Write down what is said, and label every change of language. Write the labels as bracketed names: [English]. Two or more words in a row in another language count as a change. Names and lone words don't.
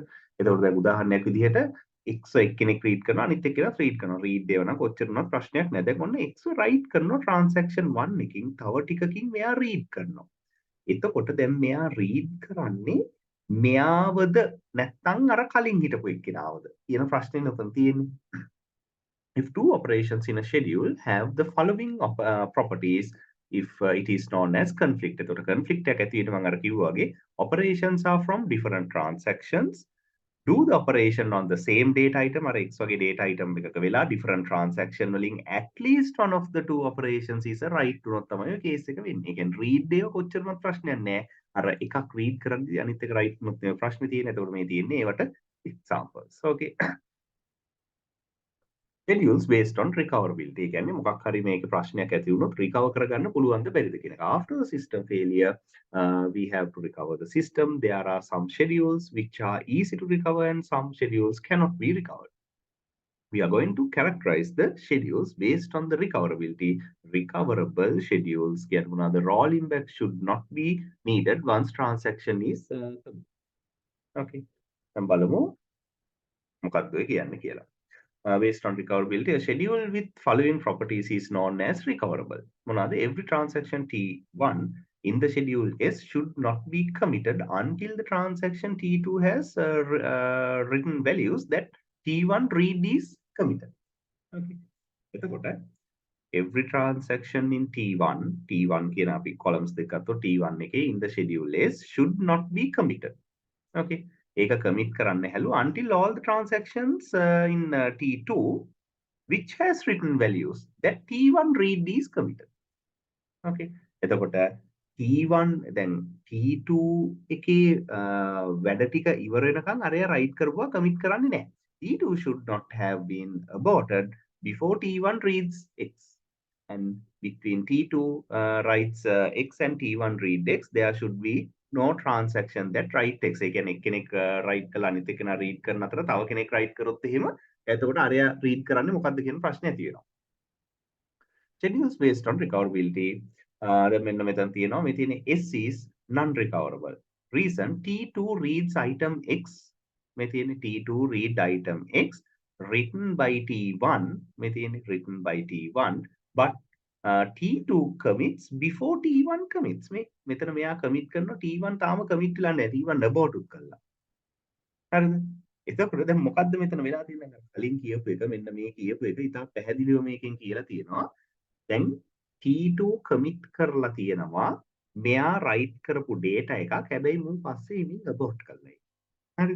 [Sinhala] එතකොට දැන් උදාහරණයක් විදිහට x එක්කෙනෙක් read කරනවා අනිත් එක්කෙනා read කරනවා. read දේව නම් කොච්චර වුණත් ප්‍රශ්නයක් නැහැ. දැන් ඔන්න x write කරනවා transaction 1 එකකින් තව ටිකකින් මෙයා read කරනවා. එතකොට දැන් මෙයා read කරන්නේ මෙයාවද නැත්නම් අර කලින් හිටපු එක්කෙනාවද කියන ප්‍රශ්නේ නතර තියෙන්නේ. [English] If two operations in a schedule have the following properties, if it is known as conflict. [Sinhala] එතකොට conflict එක ඇතුළේ මම අර කිව්වා වගේ [English] operations are from different transactions. Do the operation on the same data item [Sinhala] අර x වගේ [English] data item [Sinhala] එකක වෙලා [English] different transaction වලින් at least one of the two operations is a right [Sinhala] වුණොත් තමයි ඔය [English] case [Sinhala] එක වෙන්නේ. ඒ කියන්නේ read එක කොච්චරවත් ප්‍රශ්නයක් නැහැ. අර එකක් read කරද්දී අනිත් එක write වුණොත් මේ ප්‍රශ්නේ තියෙන්නේ. එතකොට මේ තියෙන්නේ ඒවට examples. Okay. [English] Schedules based on recoverability. [Sinhala] ඒ කියන්නේ මොකක් හරි මේක ප්‍රශ්නයක් ඇති වුණොත් recover කරගන්න පුළුවන්ද බැරිද කියන එක. [English] After the system failure, we have to recover the system. There are some schedules which are easy to recover and some schedules cannot be recovered. We are going to characterize the schedules based on the recoverability. Recoverable schedules get another rolling back should not be needed once transaction is okay. [Sinhala] දැන් බලමු මොකක්ද කියන්නේ කියලා. [English] Based on recoverability, a schedule with following properties is known as recoverable. Every transaction T1 in the schedule S should not be committed until the transaction T2 has written values that T1 read is committed. Okay. Every transaction in T1 [Sinhala] කියන අපි columns දෙකක් අතෝ [English] T1 එකේ in the schedule S should not be committed. Okay. [Sinhala] ඒක commit කරන්න හැලු [English] until all the transactions in T2 which has written values that T1 read is committed. Okay. [Sinhala] එතකොට T1 දැන් T2 එකේ වැඩ ටික ඉවර වෙනකන් අරයා රයිට් කරපුවා කමිට් කරන්නේ නැහැ. [English] T2 should not have been aborted before T1 reads X. And between T2 writes X and T1 read X, there should be no transaction that write X. [Sinhala] ඒ කියන්නේ එක්කෙනෙක් write කළා අනිත් එක්කෙනා read කරන අතර තව කෙනෙක් write කරොත් එහෙම එතකොට අරයා read කරන්නේ මොකද්ද කියන ප්‍රශ්නේ ඇති වෙනවා. [English] Schedules based on recoverability. [Sinhala] දැන් මෙන්න මෙතන තියෙනවා මේ තියෙන S is non recoverable. [English] Reason T2 reads item X. [Sinhala] මේ තියෙන [English] T2 read item X written by T1. [Sinhala] මේ තියෙන [English] written by T1 but T2 commits before T1 commits. [Sinhala] මේ මෙතන මෙයා commit කරනවා T1 තාම commit වෙලා නැහැ. T1 abort කළා. හරිද? එතකොට දැන් මොකද්ද මෙතන වෙලා තියෙන්නේ? කලින් කියපු එක මෙන්න මේ කියපු එක ඉතා පැහැදිලිව මේකෙන් කියලා තියෙනවා. දැන් T2 commit කරලා තියෙනවා මෙයා write කරපු data එකක් හැබැයි මුන් පස්සේ ඉමින් abort කළා ඒක. හරිද?